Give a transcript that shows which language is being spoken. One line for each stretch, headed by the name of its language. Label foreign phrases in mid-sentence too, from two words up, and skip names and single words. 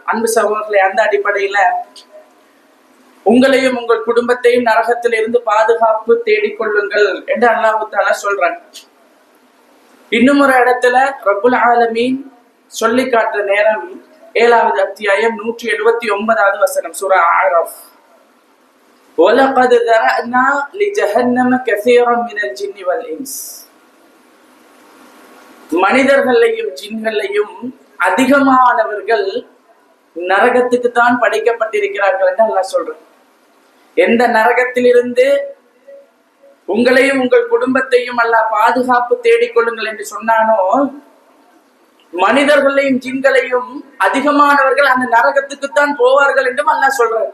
Tamil: அன்பு சகோதரர்களை, அந்த அடிப்படையில உங்களையும் உங்கள் குடும்பத்தையும் நரகத்தில் இருந்து பாதுகாப்பு தேடிக்கொள்ளுங்கள் என்று
Arabic: الله تعالى
Tamil: சொல்றாங்க. இன்னும் ஒரு இடத்துல
Arabic: رب العالمين
Tamil: சொல்லி காட்டுற நேரம் 7வது அத்தியாயம் 179வது வசனம், சூரா ஆரஃப்.
Arabic: وَلَقَدْ ذَرَأْنَا لِجَهَنَّمَ كَثِيرًا مِنَ الْجِنِّ وَالْإِنسِ.
Tamil: மனிதர்களையும் ஜின்களையும் அதிகமானவர்கள் நரகத்துக்கு தான் படைக்கப்பட்டிருக்கிறார்கள் என்று அல்லாஹ் சொல்றார். எந்த நரகத்திலிருந்து உங்களையும் உங்கள் குடும்பத்தையும் அல்லாஹ் பாதுகாப்பு தேடிக்கொள்ளுங்கள் என்று சொன்னானோ, மனிதர்களையும் ஜின்களையும் அதிகமானவர்கள் அந்த நரகத்துக்குத்தான் போவார்கள் என்றும் அல்லாஹ் சொல்றார்.